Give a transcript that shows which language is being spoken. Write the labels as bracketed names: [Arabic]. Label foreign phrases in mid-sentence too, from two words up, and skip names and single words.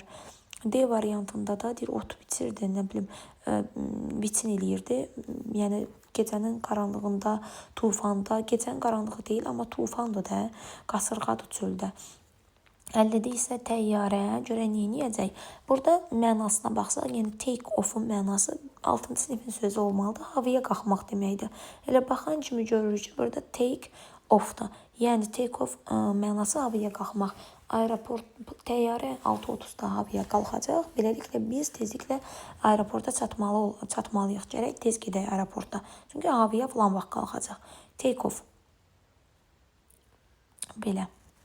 [Azerbaijani] D variantında da deyir, ot biçirdi, nə bilim, biçin eləyirdi. Yəni, gecənin qaranlığında, tufanda, gecənin qaranlığı deyil, amma tufandır da, qasırğadır çöldə. 50-də isə təyyarə, görək neyniyəcək? Burada mənasına baxsaq, yəni [English] take off- [Azerbaijani] un mənası 6-cı sinifin sözü olmalıdır, havaya qalxmaq deməkdir. Elə baxan kimi görürük ki, burada [English] take off- [Azerbaijani] da. Yəni [English] take off [Azerbaijani] mənası havaya qalxmaq. Aeroport, təyyarə 6:30-da havaya qalxacaq. Beləliklə biz tezliklə aeroporta çatmalıyıq. Gərək tez gedək aeroporta. Çünki havaya falan vaxt qalxacaq. [English] Take off. [Azerbaijani] Belə.